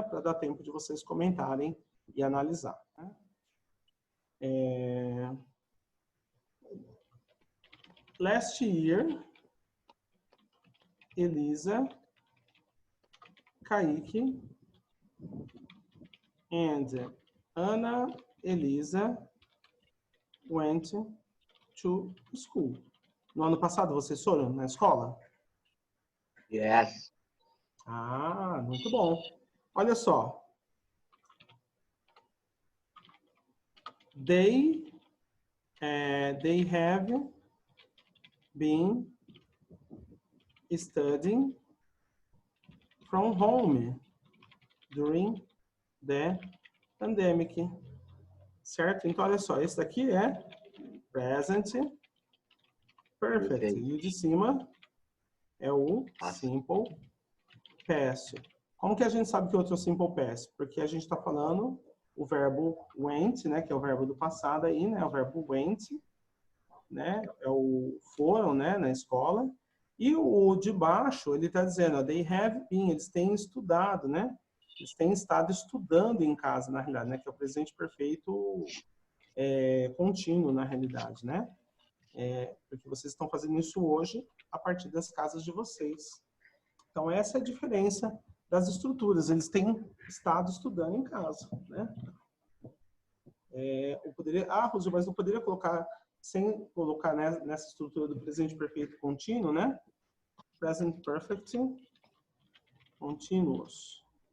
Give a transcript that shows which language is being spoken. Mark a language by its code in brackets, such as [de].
[pt] Para dar tempo de vocês comentarem e analisar. Né? [en] Last year, Elisa, Kaique, and Ana Elisa went to school. [pt] No ano passado, vocês foram na escola? [en] Yes. [pt] Ah, muito bom. Olha só. [en] They have been studying from home during the pandemic. [pt] Certo? Então, olha só, esse daqui é present perfect. E o de cima é o simple past. Como que a gente sabe que outro é o simple past? Porque a gente está falando o verbo went, né, que é o verbo do passado aí, né, o verbo went, né, é o foram, né, na escola. E o de baixo, ele está dizendo, ó, [en] they have been, [pt] eles têm estudado, né? Eles têm estado estudando em casa, na realidade, né, que é o presente perfeito contínuo, na realidade, né? Porque vocês estão fazendo isso hoje a partir das casas de vocês. Então, essa é a diferença das estruturas. Eles têm estado estudando em casa, né? Eu poderia, Rosi, mas não poderia colocar, sem colocar nessa estrutura do presente perfeito contínuo, né? [en] Present perfect continuous.